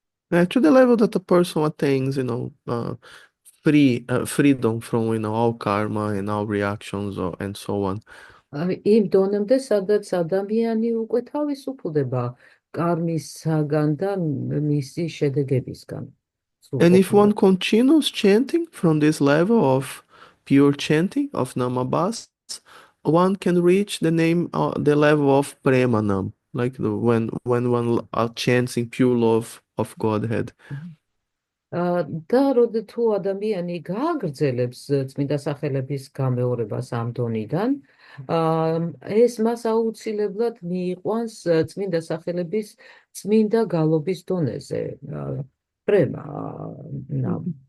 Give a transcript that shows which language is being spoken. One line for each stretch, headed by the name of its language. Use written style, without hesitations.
English: To the level that a person attains, freedom from, all karma and all reactions and so on.
Georgian: იმ დონემდე, სადაც ადამიანი უკვე თავისუფლდება კარმისაგან და მისი შედეგებისგან.
English: And if one continues chanting from this level of pure chanting of namabas, one can reach the level of premanam, like when one chants in pure love of Godhead.
Georgian: და თუ ადამიანი გააგრძელებს წმინდა სახელების გამეორებას ამ დონიდან, ეს მას აუცილებლად მიიყვანს წმინდა სახელების წმინდა გალობის დონეზე, პრემა.